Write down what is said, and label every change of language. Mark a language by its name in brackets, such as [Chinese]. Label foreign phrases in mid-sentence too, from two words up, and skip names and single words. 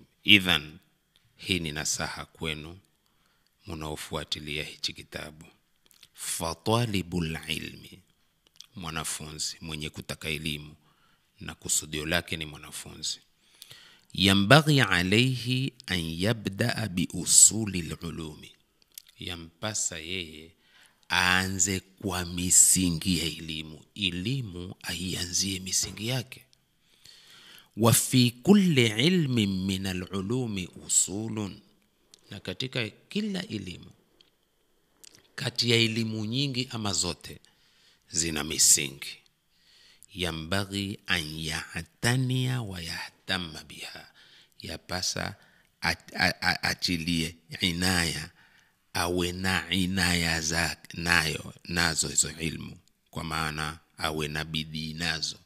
[Swahili] Idhan hii ni nasaha kwenu mnaofuatilia hichi kitabu. [Arabic] Fatalibul ilmi, [Swahili] mwanafunzi mwenye kutaka elimu na kusudio lake ni mwanafunzi, [Arabic] yambaghi alayhi an yabda'a bi usuli al-ulumi, [Swahili] yampasa yeye aanze kwa misingi ya elimu aianzie misingi yake. [Arabic] Wa fi kulli ilmin min al-ulumi usulun, [Swahili] Na katika kila elimu, kati ya elimu nyingi ama zote, zina misingi. [Arabic] Yambaghi an yahtania wa yahtamma biha, [Swahili] yapasa achilie inaya, awe na inaya nazo hizo ilmu, kwa maana awe na bidii nazo.